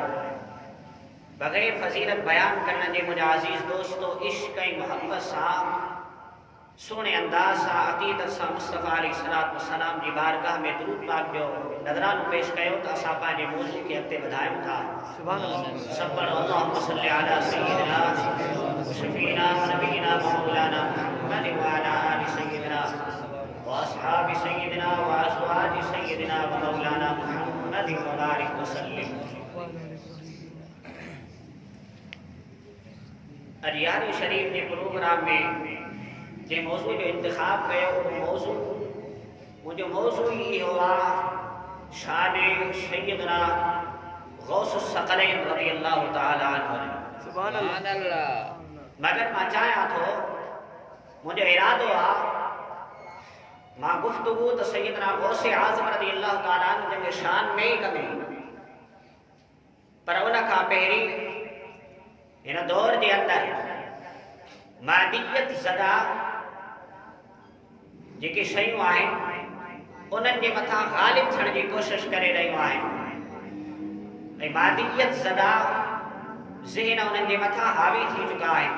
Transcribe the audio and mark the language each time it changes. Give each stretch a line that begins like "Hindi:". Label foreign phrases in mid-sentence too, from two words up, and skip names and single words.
Sindhi: बग़ैर फ़ज़ीलत बयानु करण जे मुंहिंजा अज़ीज़ दोस्तो इश्क़ ऐं मोहब्बत सां सुहिणे अंदाज़ सां अक़ीदत सां मुस्तफ़ा
Arabic: عليه الصلاة والسلام
Sindhi: जी बारगाह में दुरूद पाक जो नज़रानो पेश कयो त असां पंहिंजे मौज़ू खे अॻिते वधायूं था।
Arabic: سبحان الله.
Sindhi: सब पढ़ो
Arabic: اللهم صل على سيدنا شفيعنا نبينا مولانا محمد وعلى آل سيدنا وأصحاب سيدنا وأزواج سيدنا ومولانا محمد وبارك وسلم.
Sindhi: अरियानी शरीफ के प्रोग्राम में जे मौजू जो इंतखाब कयो, मुझो मौजू इहो आहे शान सय्यदना गौसुस सकलैन
Arabic: رضي الله تعالى عنه. سبحان الله.
Sindhi: मगर मां चाहियां थो, मुझो इरादो आहे मां गुफ्तगू त सय्यदना गौसे आज़म
Arabic: رضي الله تعالى عنه
Sindhi: जे शान में ही कंदी, पर उन खां पहिरीं इन दौर के अंदर मादियत ज़दा जेके शयूं आहिनि उन्हनि जे मथां ग़ालिब थियण जी कोशिश करे रहियूं आहिनि ऐं मादियत ज़दा ज़हन उन्हनि जे मथां हावी थी चुका आहिनि।